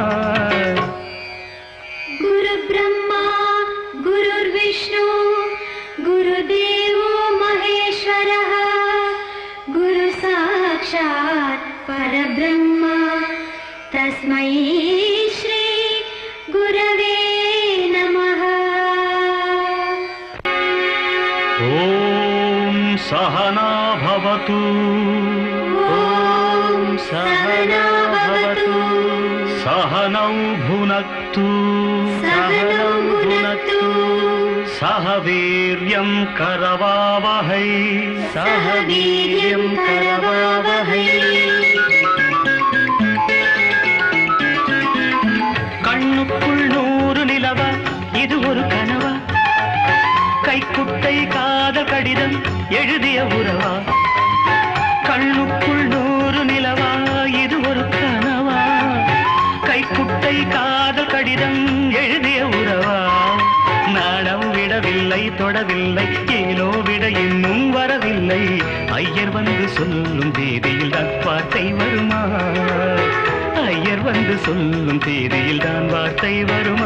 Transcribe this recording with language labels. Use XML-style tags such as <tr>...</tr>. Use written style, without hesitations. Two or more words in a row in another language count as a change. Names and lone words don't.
<sa>गुरु ब्रह्मा गुरु विष्णु गुरु देवो महेश्वरः गुरु साक्षात् परब्रह्म तस्मै श्री गुरवे नमः ॐ सहना भवतु ॐ सहना भवतु सहनौ भुनक्तु सह वीर्यं करवावहै सह वीर्यं करवावहै</sa> <ta>கண்ணுக்குள் 100 நிலவா இது ஒரு கனவா கைக்குட்டை காதல் கடிதம் எழுதிய உறவா கண்ணுக்குள் 100 நிலவா இது ஒரு கனவா கைக்குட்டை காதல் கடிதம் எழுதிய உறவா நாணம் விடவில்லை தொடவில்லை ஏனோ விட இன்னும் வரவில்லை ஐயர் வந்து சொல்லும் தேதியில் தான் வார்த்தை வருமா ஐயர் வந்து சொல்லும் தேதியில் தான் வார்த்தை வருமா</ta>